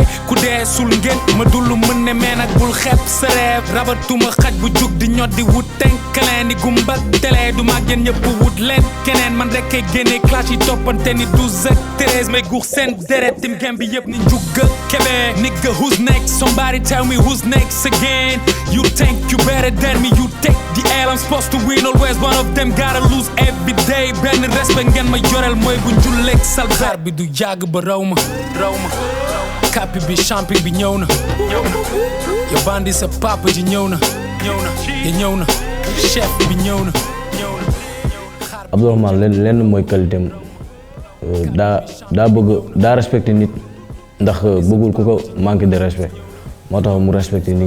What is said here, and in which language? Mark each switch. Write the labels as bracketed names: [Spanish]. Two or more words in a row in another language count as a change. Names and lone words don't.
[Wolof] ku dee sul ngeen ma dullu mën ne mais nag bul xeeb sa reef rabatuma xaj bu jug di ñot di wut tenkaleen di gumbak télé du mag yéen ñëpp wut leen keneen man rek kay génne clash yi toppante ni 12 ak 13 may guux seen deret tim gem bi yëpp ni njugga kebe nigga [English] who's next somebody tell me who's next again you think you better than me you take the L I'm supposed to win always one of them gotta lose every day [Wolof] benn respect ngeen ma yoreel mooy bu njulleeg salbar bi du yàgg ba raw ma kapi bi champion bi ñëw na yo bandi sa papa ji ñëw na chef bi ñëw na Abdourahmane lenn mooy qualité am daa respecté nit ndax bëggul ku ko [French] manque de respect [Wolof] moo tax mu respecté nit